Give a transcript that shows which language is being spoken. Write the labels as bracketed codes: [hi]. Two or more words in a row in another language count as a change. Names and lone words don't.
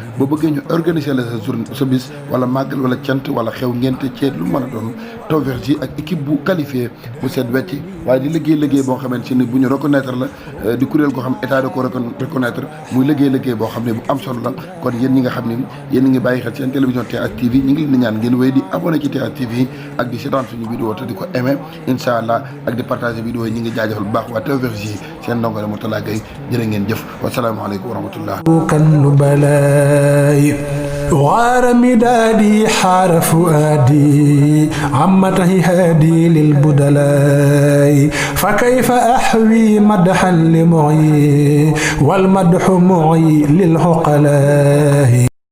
[wo] boo bëggee ñu organiser la sa journée sa bis wala màggal wala cant wala xew ngente ceet lu mën a doon Tawfekh Jus ak équipe bu qualifié bu seet wecc waaye di liggéey boo xamante ni bu ñu reconnaître la di kuréel goo xam état da ko reconnaître muy liggéey boo xam ne bu am solo la kon yéen ñi nga xam ne yéen ñi ngi bàyyi xel seen télévision TS TV ñi ngi leen di ñaan ngeen wéy di abonné ci TS TV ak di seetaan suñu vidéo te di ko aimé [ar] إن شاء الله [wo] ak di partager vidéo yi ñi ngi jaajëfal bu baax waa Tawfekh Jus seen ndongo Mourtala Gueye jërë ngeen jëf [ar] السلام عليكم ورحمة الله كل بلاي غار مدادي حار فؤادي عمته هادي للبدلاء فكيف أحوي مدحا لمعي والمدح معي للعقلاء